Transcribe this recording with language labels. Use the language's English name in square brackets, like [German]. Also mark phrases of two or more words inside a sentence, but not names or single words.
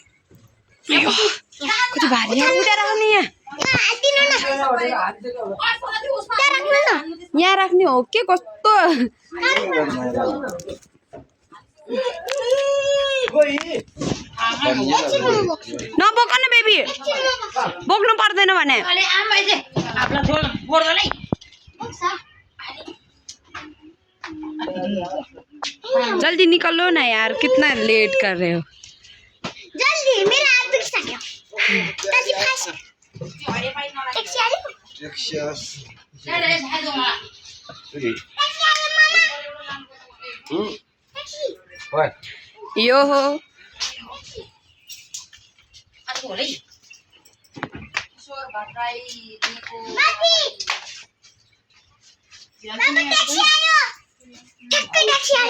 [Nepali] कति भारी उता राख्ने यहाँ राख्ने हो के कस्तो नबोक न बेबी बोक्नु पर्दैन भने [Hindi] जल्दी निकलो ना यार कितना लेट कर रहे हो जल्दी मेरा हाथ [Nepali] दुख सक्यो तासी [English] fast taxi [Nepali] आयो यो हो टैक्सी आयो